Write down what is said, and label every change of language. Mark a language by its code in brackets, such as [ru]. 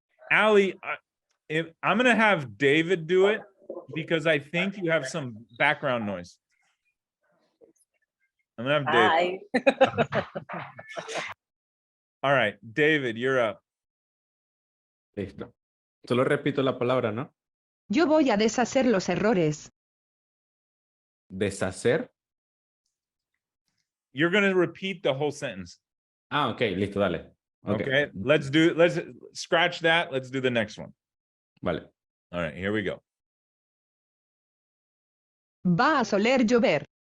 [en] Ali, I'm going to have David do it because I think you have some background noise. I'm going to have David. Hi. All right, David, you're up. [es] Listo. Solo repito la palabra, ¿no? Yo voy a deshacer los errores. Deshacer. [en] You're going to repeat the whole sentence. [es] Ah, ok, listo, dale. [en] Okay, let's scratch that. Let's do the next one. [es] Vale. [en] All right, here we go. [es] Va a soler llover.